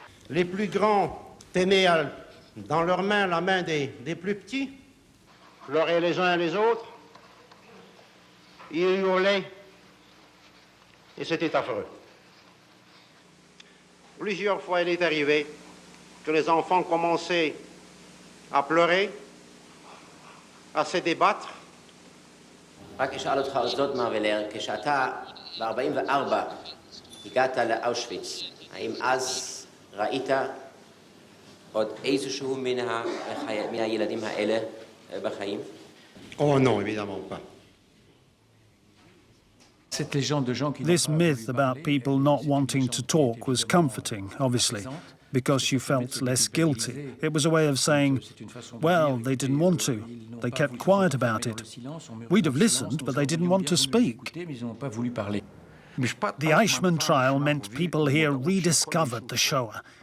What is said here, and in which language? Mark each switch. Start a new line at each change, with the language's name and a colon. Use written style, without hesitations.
French: Les plus grands tenaient dans leurs mains la main des plus petits, pleuraient les uns les autres, ils hurlaient, et c'était affreux. Plusieurs fois, il est arrivé que les enfants commençaient à pleurer, à se débattre.
Hebrew: רק אשאל אותך עוד זאת, מר ולר, כשאתה ב-44 הגעת לאושוויץ, האם אז ראית עוד איזשהו מהילדים האלה בחיים?
French: Oh non, évidemment pas.
English: This myth about people not wanting to talk was comforting, obviously, because you felt less guilty. It was a way of saying, well, they didn't want to. They kept quiet about it. We'd have listened, but they didn't want to speak. The Eichmann trial meant people here rediscovered the Shoah.